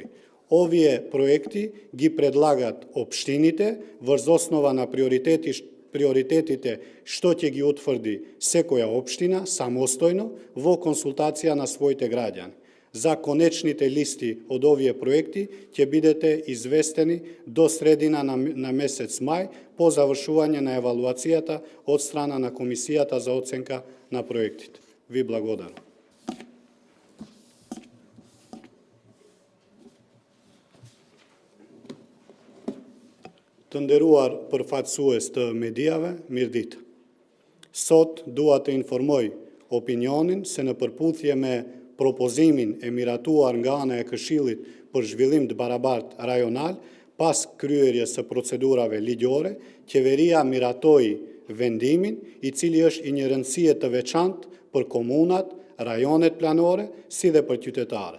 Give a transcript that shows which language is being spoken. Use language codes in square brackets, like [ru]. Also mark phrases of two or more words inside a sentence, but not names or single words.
[mk] Овие проекти ги предлагат општините врз основа на приоритетите што ќе ги утврди секоја општина самостојно во консултација на своите граѓани. За конечните листи од овие проекти ќе бидете известени до средина на месец мај по завршување на евалуацијата од страна на Комисијата за оценка на проектите. Ви благодарам. [sq] Të nderuar përfaqësues të mediave, mirëditë. Sot dua të informoj opinionin se në përputhje me propozimin e miratuar nga ana e Këshillit për zhvillim të barabartë rajonal, pas kryerjes së procedurave ligjore, qeveria miratoi vendimin, i cili është i një rëndësie të veçantë për komunat, rajonet planore, si dhe për qytetarët.